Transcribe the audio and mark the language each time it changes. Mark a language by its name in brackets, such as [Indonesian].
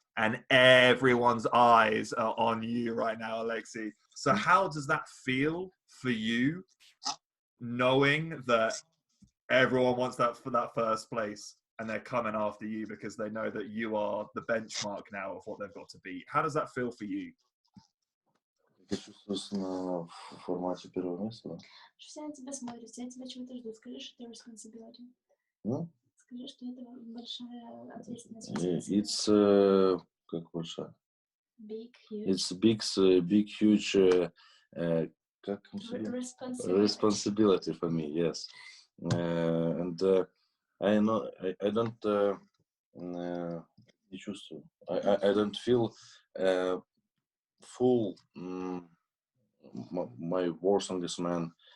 [English] And everyone's eyes are on you right now, Oleksii. So how does that feel for you, knowing that everyone wants that for that first place and they're coming after you because they know that you are the benchmark now of what they've got to beat? How does that feel for you? [Russian] Ты чувствуешь на формате первого места, да? Все на тебя смотрят, все от тебя чего-то ждут. Скажи, что это responsibility. Ну? Скажи, что это большая ответственность. [English] It's [Russian] как большая? [English] Big, huge. It's big, huge [Russian] как [English] responsibility for me, yes. And I know I don't [Russian] не чувствую. [English] I don't feel full my words on this man.